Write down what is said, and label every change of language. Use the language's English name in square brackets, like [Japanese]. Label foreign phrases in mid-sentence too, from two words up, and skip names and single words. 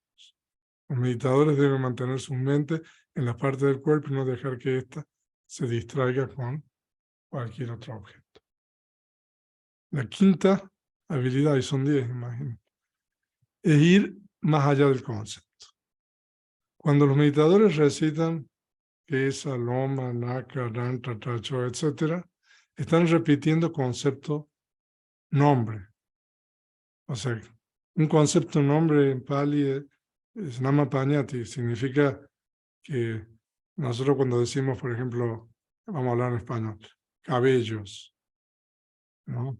[Spanish] Los meditadores deben mantener su mente en la parte del cuerpo y no dejar que ésta se distraiga con cualquier otro objeto. La quinta habilidad, y son 10, imagino, es ir más allá del concepto. Cuando los meditadores recitan [Pali] esa, loma, naka, rantra, tracho, [Spanish] etc., están repitiendo concepto nombre. O sea, un concepto nombre en Pali es Namapañati, significa que nosotros cuando decimos, por ejemplo, vamos a hablar en español, cabellos, ¿no?